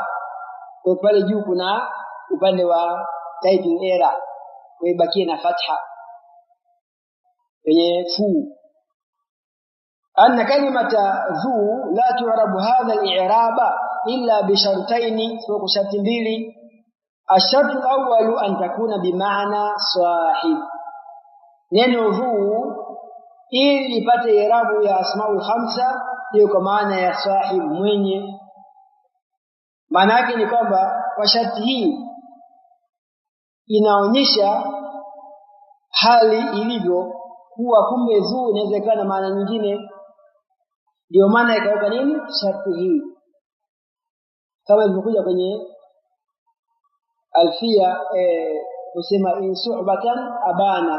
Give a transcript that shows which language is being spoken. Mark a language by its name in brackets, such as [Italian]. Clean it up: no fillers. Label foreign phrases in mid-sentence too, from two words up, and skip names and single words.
[Swahili] Kwa pale juu kuna upande wa [English] typing error, [Swahili] kwa ibakie na fatha kwenye fu. [Arabic] أن كلمة ذو لا تعرب هذا الإعراب إلا بشرطين, [Swahili] sio kwa sharti mbili. [Arabic] الشرط الأول أن تكون بمعنى صاحب, [Swahili] neno dhu ili ipate i'rabu ya [Arabic] الأسماء الخمسة [Swahili] hiyo kwa maana ya sahib, mwenye. Maana yake ni kwamba kwa sharti hii inaonyesha hali ilivyo, kuwa kumbe dhu inaweza kuwa na maana nyingine, ndio maana ikaweka nini sharti hii, kama ilivyokuja kwenye alfia kusema [Arabic] إن صحبة أبانا.